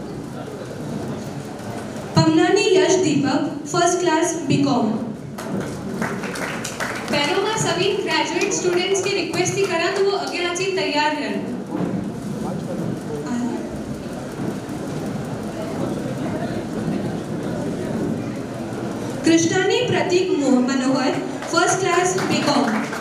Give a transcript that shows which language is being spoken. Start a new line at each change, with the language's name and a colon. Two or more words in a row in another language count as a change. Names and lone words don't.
Sindhi: पमनानी यश दीपक
English: first class BCom.
Sindhi: पहिरों मां सभी
English: graduate students
Sindhi: के रिक्वेस्ट थी करा तो वो अॻियां अची तैयार रहनि। कृष्णानी प्रतीक मनोहर
English: first class BCom.